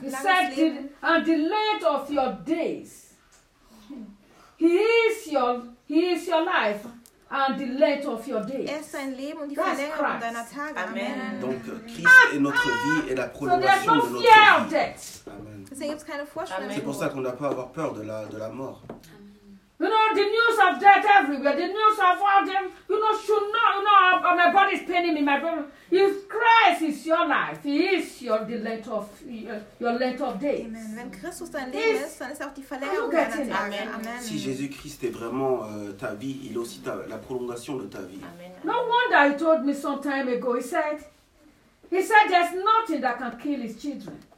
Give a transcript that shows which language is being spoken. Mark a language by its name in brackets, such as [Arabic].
[English] He said, and the length of your days. He is your life and the length of your days. [German] Er ist dein Leben und die Verlängerung deiner Tage. Amen. [French] Donc, Christ est notre vie et la prolongation de notre vie. Amen. [German] Deswegen gibt es keine Vorstellung. [French] C'est pour ça qu'on n'a pas à avoir peur de la mort. [English] You know, the news of death everywhere, the news of all them, you know, should not, you know, my body is paining me, my brother. If Christ is your life, he is the length of your length of days. Amen. [German] Wenn Christus dein Leben ist, dann ist auch die Verlängerung deiner Tage. Amen. [French] Si Jésus-Christ est vraiment ta vie, il est aussi la prolongation de ta vie. Amen. [English] No wonder he told me some time ago, he said there's nothing that can kill his children.